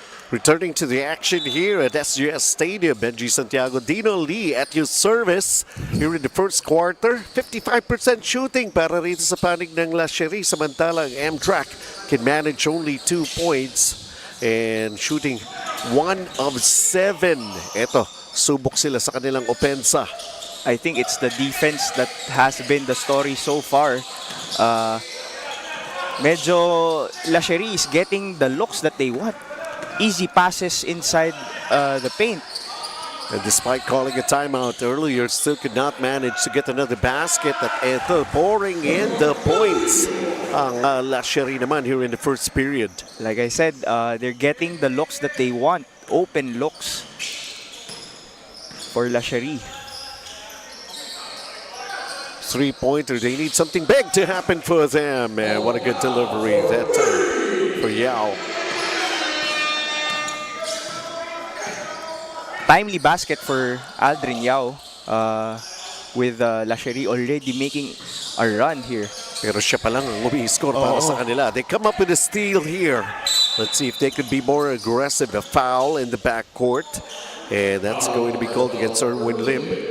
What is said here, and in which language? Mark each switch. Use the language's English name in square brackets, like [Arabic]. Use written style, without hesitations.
[English] Returning to the action here at SGS Stadium, Benji Santiago, Dino Lee at your service here in the first quarter. [Filipino] 55% shooting para rito sa panig ng SHERI. [English] Samantalang MTRAC can manage only 2 points and shooting 1 of 7. [Filipino] Eto, subok sila sa kanilang opensa. [English] I think it's the defense that has been the story so far. Medyo SHERI is getting the looks that they want. Easy passes inside the paint. And despite calling a timeout earlier, still could not manage to get another basket. At eto, pouring in the points ang SHERI naman here in the first period. Like I said, they're getting the looks that they want. Open looks for SHERI. Three-pointer, they need something big to happen for them. And what a good delivery that time for Yao. Timely basket for Aldrin Yao with SHERI already making a run here. [Filipino] Pero siya pa lang ang umi-score para sa kanila. [English] They come up with a steal here. Let's see if they could be more aggressive. A foul in the backcourt. And that's going to be called against Erwin Lim.